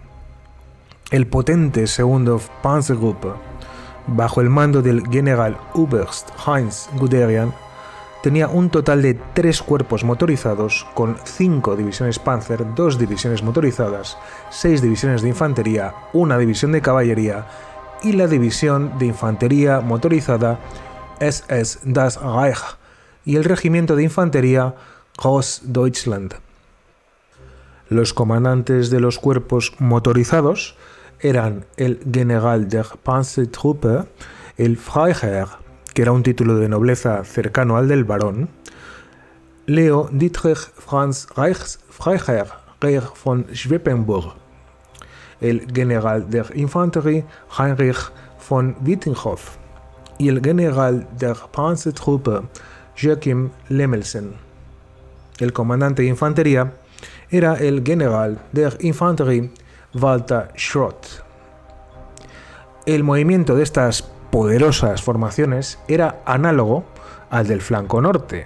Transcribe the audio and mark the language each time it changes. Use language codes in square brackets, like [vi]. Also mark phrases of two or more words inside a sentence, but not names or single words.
[es] El potente segundo Panzergruppe, bajo el mando del Generaloberst Heinz Guderian, tenía un total de 3 cuerpos motorizados con 5 divisiones Panzer, 2 divisiones motorizadas, 6 divisiones de infantería, 1 división de caballería y la división de infantería motorizada SS Das Reich y el regimiento de infantería Großdeutschland. Los comandantes de los cuerpos motorizados eran el [de] General der Panzertruppe, [es] el Freiherr, que era un título de nobleza cercano al del barón, Leo Dietrich Franz Freiherr Reich von Schweppenburg, el [de] General der Infanterie [es] Heinrich von Wittinghoff y el [de] General der Panzertruppe [es] Joachim Lemmelsen. El comandante de infantería era el [de] General der Infanterie [es] Walter Schrott. El movimiento de estas poderosas formaciones era análogo al del flanco norte.